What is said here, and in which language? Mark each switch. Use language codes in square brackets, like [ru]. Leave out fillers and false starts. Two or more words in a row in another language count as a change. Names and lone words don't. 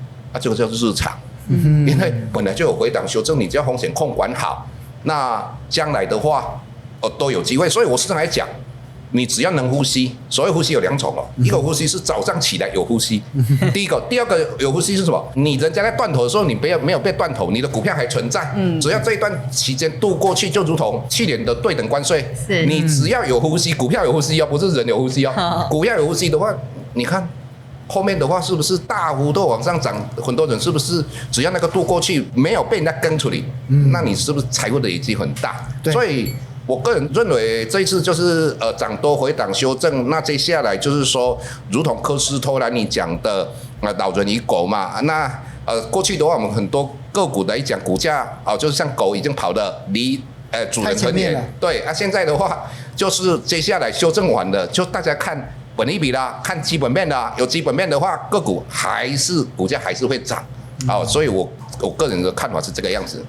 [zh] 啊，這個叫日常，因為本來就有回檔修正，你只要風險控管好，那將來的話，都有機會。所以我時常來講，你只要能呼吸，所謂呼吸有2種哦，一個呼吸是早上起來有呼吸，第二個有呼吸是什麼？你人家在斷頭的時候，你沒有被斷頭，你的股票還存在，只要這一段期間度過去，就如同去年的對等關稅，你只要有呼吸，股票有呼吸哦，不是人有呼吸哦，股票有呼吸的話，你看後面的話是不是大幅度往上漲？很多人是不是只要那個度過去，沒有被人家跟處理，那你是不是財富的累積很大？所以我個人認為這一次就是漲多回檔修正，那接下來就是說，如同科斯托蘭尼講的老人與狗嘛，那過去的話我們很多個股來講，股價就是像狗已經跑得離主人很遠，對啊，現在的話就是接下來修正完了，就大家看本益比啦，看基本面啦，有基本面的話，個股股價還是會漲，所以我個人的看法是這個樣子。